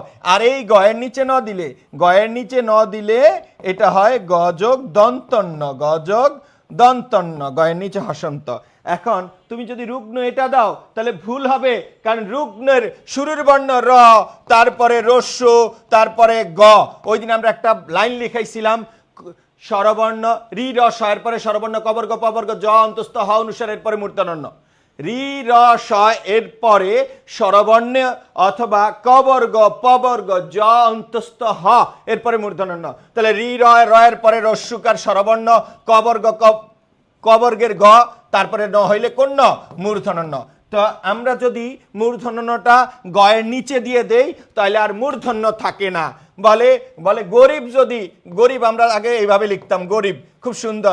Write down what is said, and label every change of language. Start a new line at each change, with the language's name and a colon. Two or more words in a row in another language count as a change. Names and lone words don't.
Bangla: আর এই গয়ের নিচে ন দিলে, গয়ের নিচে ন দিলে এটা হয় গযোগ দন্তন্য, গযোগ দন্তন্য, গয়ের নিচে হসন্ত। এখন তুমি যদি রুগ্ন এটা দাও তাহলে ভুল হবে, কারণ রুগ্নের শুরুর বর্ণ র, তারপরে রস্য, তারপরে গ। ওই দিন আমরা একটা লাইন লিখাইছিলাম, স্বরবর্ণ রি র স, এরপরে স্বরবর্ণ কবর্গ পবর্গ জ অন্তস্থ হ অনুসার, এরপরে মূর্ধন্য। রি র স এরপরে স্বরবর্ণ অথবা কবর্গ পবর্গ জ অন্তস্থ হ, এরপরে মূর্ধন্য। তাহলে রি র এর পরে রস্যকার স্বরবর্ণ, কবর্গ কবর্গের গ, তারপরে ন হইলে কোন ন? মূর্ধন্য। তো আমরা যদি মূর্ধন্যটা গয়ের নিচে দিয়ে দেই তাহলে আর মূর্ধন্য থাকে না। বলে বলে গরিব, যদি গরিব আমরা আগে এইভাবে লিখতাম গরিব, খুব সুন্দর।